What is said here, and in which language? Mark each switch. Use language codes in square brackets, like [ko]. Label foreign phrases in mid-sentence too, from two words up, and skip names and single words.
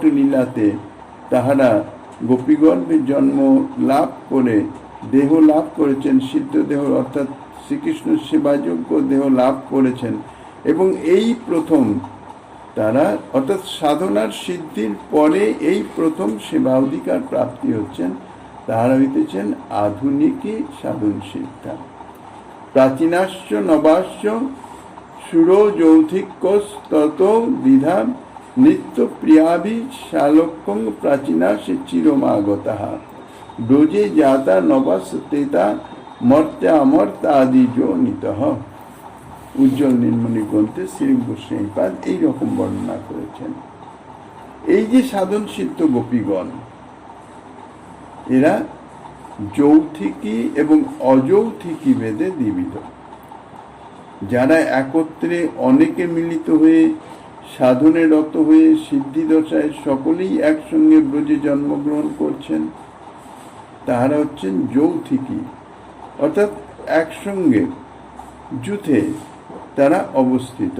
[bn] লীলাতে তাহারা গোপীগর্ভে জন্ম লাভ করে দেহ লাভ করেছেন, সিদ্ধ দেহ অর্থাৎ শ্রীকৃষ্ণ সেবাযোগ্য দেহ লাভ করেছেন, এবং এই প্রথম তারা অর্থাৎ সাধনার সিদ্ধির পরে এই প্রথম সেবা অধিকার প্রাপ্তি হচ্ছেন, তাহারা হইতেছেন আধুনিকী সাধন সিদ্ধা। [sa] প্রাচীনাশ্চ নবাশ্চ সুরো যৌথিকস্তত দ্বিধা নিত্য প্রিয়াভি শালক্যং প্রাচীনা সে চিরমাগতাহা ব্রজে জাতা নবাস্তেতা মর্ত্যা অমর্তা আদি যো নিতঃ। [bn] উজ্জ্বল নীলমণি গ্রন্থে শ্রী গোস্বামীপাদ এইরকম বর্ণনা করেছেন। এই যে সাধন সিদ্ধ গোপীগণ, এরা যৌথিকী এবং অযৌথিকী ভেদে দ্বিবিধ। যারা একত্রে অনেকে মিলিত হয়ে সাধনে রত হয়ে সিদ্ধিদশায় সকলেই একসঙ্গে ব্রজে জন্মগ্রহণ করছেন, তাহারা হচ্ছেন যৌথিকী, অর্থাৎ একসঙ্গে যুথে তারা অবস্থিত।